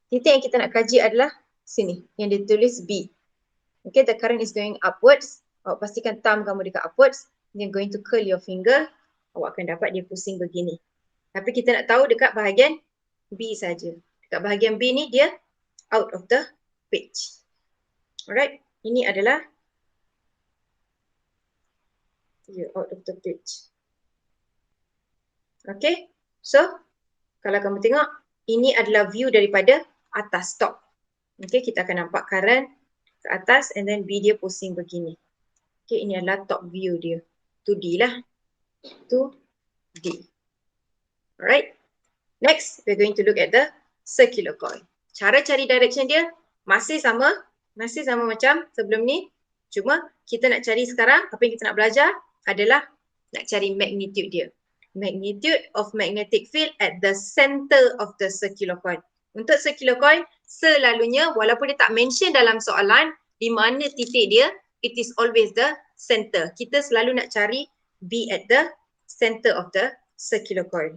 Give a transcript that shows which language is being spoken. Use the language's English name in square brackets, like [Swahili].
[Malay] Titik yang kita nak kaji adalah sini. Yang dia tulis B. [English] Okay, the current is going upwards. [Malay] Awak pastikan thumb kamu dekat upwards. [English] You're going to curl your finger. [Malay] Awak akan dapat dia pusing begini. Tapi kita nak tahu dekat bahagian B saja. Dekat bahagian B ni dia [English] out of the page. Alright, [Malay] ini adalah [English] out of the page. [Malay] Okay, so kalau kamu tengok, ini adalah view daripada atas top. Okay, kita akan nampak current ke atas [English] and then [Malay] B dia pusing begini. Okay, ini adalah top view dia. 2D lah. 2D. [English] Alright, next we're going to look at the circular coil. [Malay] Cara cari direction dia masih sama macam sebelum ni. Cuma kita nak cari sekarang, apa yang kita nak belajar adalah nak cari magnitude dia. [English] Magnitude of magnetic field at the center of the circular coil. [Malay] Untuk circular coil, selalunya walaupun dia tak mention dalam soalan di mana titik dia, [English] it is always the center. [Malay] Kita selalu nak cari [English] B at the center of the circular coil.